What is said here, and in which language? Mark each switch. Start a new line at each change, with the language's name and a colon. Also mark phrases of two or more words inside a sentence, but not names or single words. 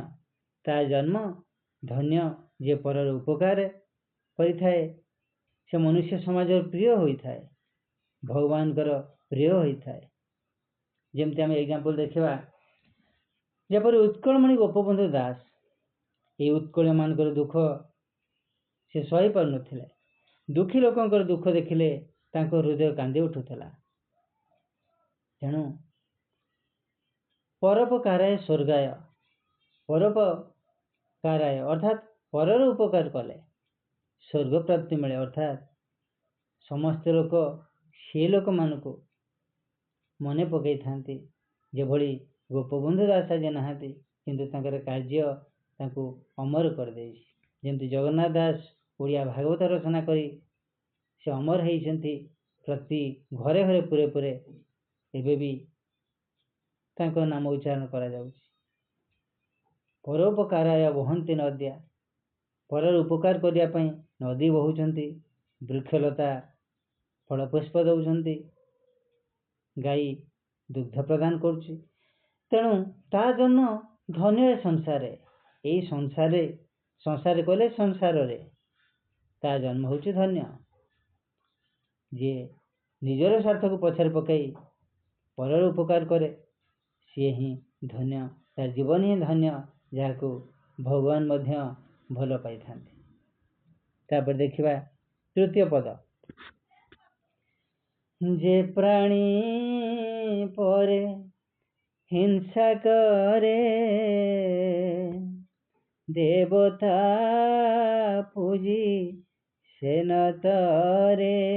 Odia: ତା ଜନ୍ମ ଧନ୍ୟ ଯେ ପରର ଉପକାର କରିଥାଏ ସେ ମନୁଷ୍ୟ ସମାଜ ପ୍ରିୟ ହୋଇଥାଏ ଭଗବାନ ପ୍ରିୟ ହୋଇଥାଏ। ଯେମିତି ଆମ ଏଗ୍ଜାମ୍ପଲ ଦେଖା ଯାଉ ଉତ୍କଳମଣି ଗୋପବନ୍ଧୁ ଦାସ ଯେ ଉତ୍କଳ ମାନଙ୍କର ଦୁଃଖ ସେ ସହି ପାର ନଥିଲେ। ଦୁଃଖୀ ଲୋକଙ୍କର ଦୁଃଖ ଦେଖିଲେ ତାଙ୍କ ହୃଦୟ କାନ୍ଦି ଉଠୁଥିଲା। ତେଣୁ
Sanskrit: परोपकाराय स्वर्गाय परोपकाराय
Odia: ଅର୍ଥାତ ପରର ଉପକାର କଲେ ସ୍ୱର୍ଗ ପ୍ରାପ୍ତି ମିଳେ। ଅର୍ଥାତ ସମସ୍ତ ଲୋକ ସେ ଲୋକ ମାନଙ୍କ ମନେ ପକାଇ ଥାଆନ୍ତି ଯେ ଭଳି ଗୋପବନ୍ଧୁ ଦାସ ଆଜି ନାହାନ୍ତି କିନ୍ତୁ ତାଙ୍କର କାର୍ଯ୍ୟ ତାଙ୍କୁ ଅମର କରି ଦେଇଛି। ଯେମିତି ଜଗନ୍ନାଥ ଦାସ ଓଡ଼ିଆ ଭାଗବତ ରଚନା କରି ସେ ଅମର ହୋଇଛନ୍ତି ପ୍ରତି ଘରେ ଘରେ ପୁରେ ପୁରେ ଏବେ ବି ତାଙ୍କ ନାମ ଉଚ୍ଚାରଣ କରା ଯାଉଛି।
Sanskrit: परोपकाराय वहंती नद्या
Odia: ପରର ଉପକାର କରିବା ପାଇଁ ନଦୀ ବହୁଛନ୍ତି ବୃକ୍ଷଲତା ଫଳ ପୁଷ୍ପ ଦେଉଛନ୍ତି ଗାଈ ଦୁଗ୍ଧ ପ୍ରଦାନ କରୁଛି। ତେଣୁ ତା ଜନ୍ମ ଧନ୍ୟ ସଂସାରେ ଏହି ସଂସାର କହିଲେ ସଂସାର ରେ ତା ଜନ୍ମ ହୋଇଛି ଧନ୍ୟ। ଯେ ନିଜର ସ୍ୱାର୍ଥ କୁ ପଛରେ ପକାଇ ପରର ଉପକାର କରେ ସେ ହିଁ ଧନ୍ୟ। ତାର ଜୀବନ ହିଁ ଧନ୍ୟ ଯାହାଙ୍କୁ ଭଗବାନ ମଧ୍ୟ ଭଲ ପାଇ ଥାଆନ୍ତି। ତାପରେ ଦେଖିବା ତୃତୀୟ ପଦ ଯେ ପ୍ରାଣୀ ପରେ ହିଂସା କରେ ଦେବତା ପୂଜି ସେ ନ ତରେ।